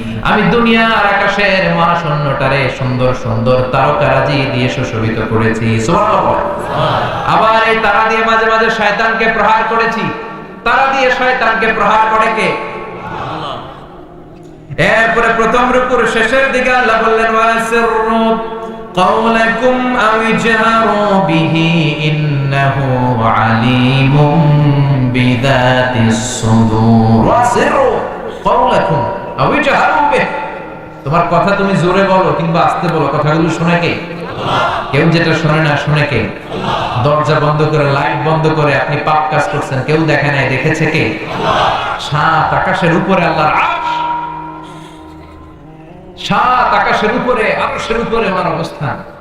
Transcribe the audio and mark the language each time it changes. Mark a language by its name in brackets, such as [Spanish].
[Bangla] আমি দুনিয়ার আকাশের মহাশূন্যটারে সুন্দর সুন্দর তারকারাজি দিয়ে সুশোভিত করেছি, সুবহানাল্লাহ। আবার এই তারা দিয়ে মাঝে মাঝে শয়তানকে প্রহার করেছি। তারা দিয়ে শয়তানকে প্রহার করে কে? আল্লাহ। এরপরে প্রথম রুকুর শেষের দিকে আল্লাহ বললেন ওয়াসিররু [Arabic] قولكم أو اجهروا به إنه عليم بذات الصدور واسروا قولكم أو اجهروا به। [Bangla] তোমার কথা তুমি জোরে বলো কিংবা আস্তে বলো, কথাগুলো শুনে কে? আল্লাহ। কেউ যেটা শুনে না শুনে কে? আল্লাহ। দরজা বন্ধ করে লাইট বন্ধ করে আপনি পাপ কাজ করছেন, কেউ দেখে নাই, দেখেছে কে? আল্লাহ। সাত আকাশের উপরে আল্লাহর আরশ, সাত আকাশের উপরে আরশের উপরে আমার অবস্থান।